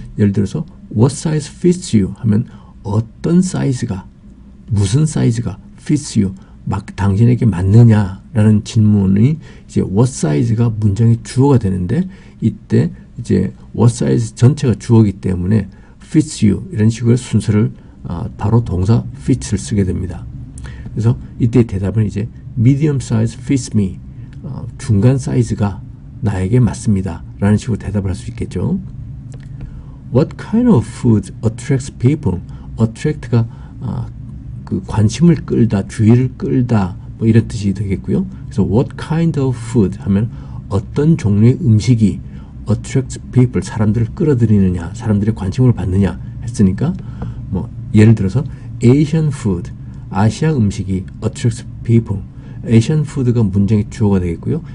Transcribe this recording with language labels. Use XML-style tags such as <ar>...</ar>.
<ko>예를 들어서</ko> <en>what size fits you</en> <ko>하면 어떤 사이즈가, 무슨 사이즈가</ko> <en>fits you,</en> <ko>당신에게 맞느냐라는 질문이 이제 what size가 문장의 주어가 되는데 이때 이제 what size 전체가 주어이기 때문에 fits you 이런 식으로 순서를 바로 동사 fits를 쓰게 됩니다. 그래서 이때 대답은 이제</ko> <en>medium size fits me,</en> <ko>중간 사이즈가 나에게 맞습니다 라는 식으로 대답을 할 수 있겠죠.</ko> <en>What kind of food attracts people?</en> <ko>attract가 그 관심을 끌다, 주의를 끌다 뭐 이런 뜻이 되겠고요. 그래서</ko> <en>what kind of food</en> <ko>하면 어떤 종류의 음식이</ko> <en>attracts people,</en> <ko>사람들을 끌어들이느냐, 사람들의 관심을 받느냐 했으니까 뭐 예를 들어서</ko> <en>Asian food,</en> <ko>아시아 음식이 attracts people, Asian food가 문장의 주어가 되겠고요.</ko>